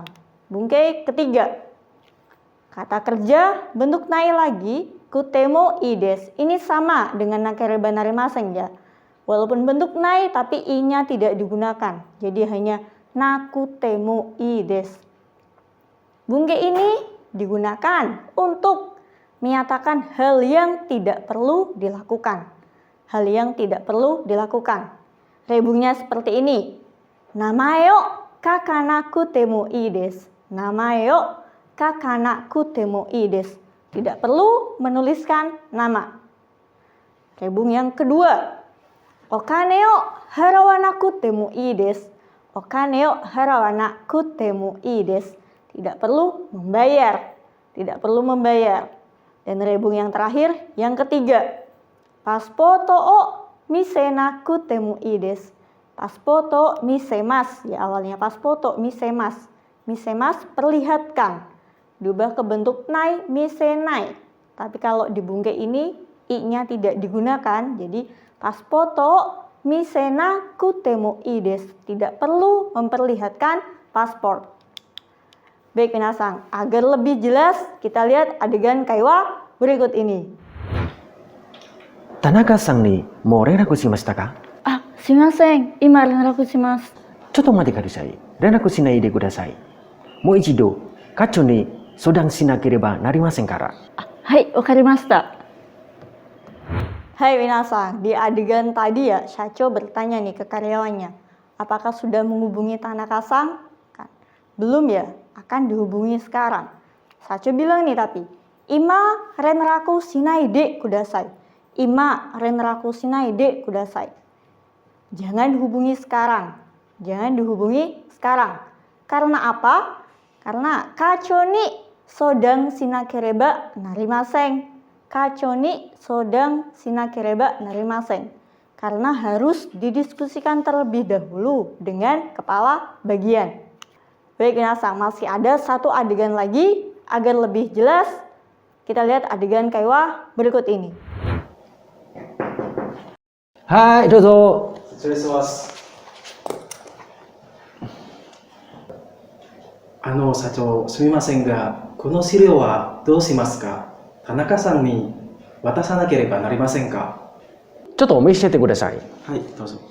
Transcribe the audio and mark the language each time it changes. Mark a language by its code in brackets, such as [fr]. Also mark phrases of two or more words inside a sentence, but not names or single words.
[id] Bungke ketiga. Kata kerja bentuk nai lagi, [ja] くてもいいです. [id] Ini sama dengan [ja] なければなりません [id] ya. Walaupun bentuk nai tapi i-nya tidak digunakan. Jadi hanya [ja] なくてもいいです. [id] Bunge ini digunakan untuk menyatakan hal yang tidak perlu dilakukan. Hal yang tidak perlu dilakukan. Rebungnya seperti ini. [ja] 名前を書かなくてもいいです. 名前を書かなくてもいいです. [id] Tidak perlu menuliskan nama. Rebung yang kedua. [ja] お金を払わなくてもいいです. お金を払わなくてもいいです. [id] Tidak perlu membayar. Tidak perlu membayar. Dan rebung yang terakhir, yang ketiga. [ja] パスポートを見せなくてもいいです. パスポート見せます. [id] Ya, awalnya [ja] パスポート見せます. [id] Misemasu perlihatkan. Diubah ke bentuk nai, misenai. Tapi kalau di bunge ini, i-nya tidak digunakan. Jadi, [ja] パスポート見せなくてもいいです. [id] Tidak perlu memperlihatkan paspor. Baik, minasan. Agar lebih jelas, kita lihat adegan kaiwa berikut ini. [ja] 田中さんにもう連絡しましたか? あ、しません。今連絡します. ちょっと待ってください。連絡しないでください. もう一度, 課長に相談しなければなりませんから. はい、わかりました. [id] Hai minasan, di adegan tadi ya, Shacho bertanya nih ke karyawannya, apakah sudah menghubungi Tanaka-san? Kan, belum ya, akan dihubungi sekarang. Shacho bilang nih tapi, [ja] 今連絡しないでください. 今連絡しないでください. [id] Jangan dihubungi sekarang. Jangan dihubungi sekarang. Karena apa? [ja] Karena 課長に相談しなければなりません. 課長に相談しなければなりません. [id] Karena harus didiskusikan terlebih dahulu dengan kepala bagian. Baik, minasan, masih ada satu adegan lagi. Agar lebih jelas, kita lihat adegan kaiwa berikut ini. [ja] はい, どうぞ. 失礼します。社長、すみませんが、この資料はどうしますか？田中さんに渡さなければなりませんか？ちょっと見せてください。はい、どうぞ。